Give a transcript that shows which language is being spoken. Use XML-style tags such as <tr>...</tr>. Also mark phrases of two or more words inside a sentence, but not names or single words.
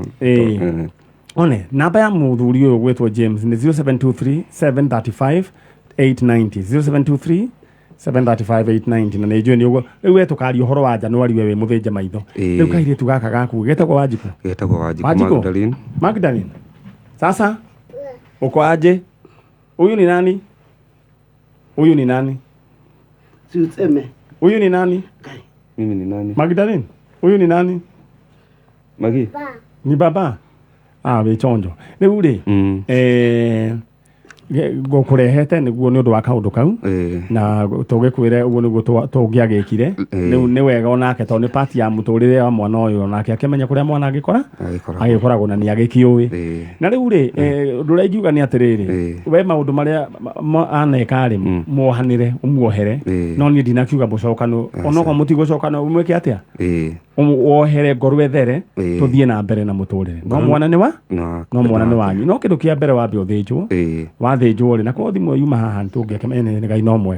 <ki>one namba ya mũthuri ũyũ gwĩtwo James nĩ 0723 735 890 0723 735 890 na nĩ njũĩ nĩ ũguo rĩu we tũkaria ũhoro wa Januari we mũthĩnje maitho rĩu kairĩtu gaka gaku getagwo Wanjiku Magdalene</ki> <sw>sasa uko aje huyu ni nani Si useme. Huyu ni nani? Mimi ni nani? Magdalene. Huyu ni nani? Magi. Ni baba. We chonjo.</sw> <ki>Rĩu rĩ ngũkũrehete nĩguo nĩ ũndũ wa kaũndũ kau na tũgĩkwĩre ũguo nĩguo tũngĩagĩkire rĩu nĩ wega onake tondũ nĩ part ya mũtũrĩre wa mwana ũyũ onake akĩmenya kũrĩa mwana agĩkoragwo na nĩ agĩkĩũĩ na rĩu rĩ ũndũ ũrĩa ingiuga nĩ atĩrĩrĩ we maũndũ marĩa aneka rĩ muohanĩre ũmuohere no niĩ ndinakiuga mũcokano onokorwo mũtigũcokana umwĩke atĩa wohere ngorwe there tũthiĩ na mbere na mũtũrĩre no mwana nĩ wanyu no kĩndũ kĩa mbere wambe ũthĩnjwo wathĩnjwo rĩ na ko thimũ yuma haha nĩtũngĩakĩmenya Ngai no mwega</ki>